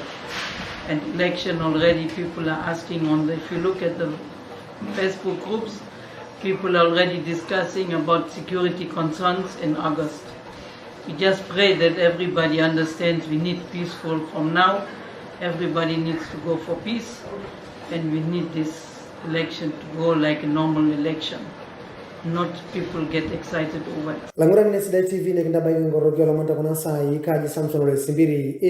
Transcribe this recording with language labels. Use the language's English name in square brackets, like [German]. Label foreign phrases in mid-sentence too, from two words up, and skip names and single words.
[English] And election already, people are asking if you look at the Facebook groups, people are already discussing about security concerns in August. We just pray that everybody understands we need peaceful from now. Everybody needs to go for peace, and we need this election to go like a normal election, not people get excited over it. [Kalenjin] Langura ni Sidai TV ne kinda bayi ngoro kyo lamonta kuna saa yi kaji Samson Simpiri.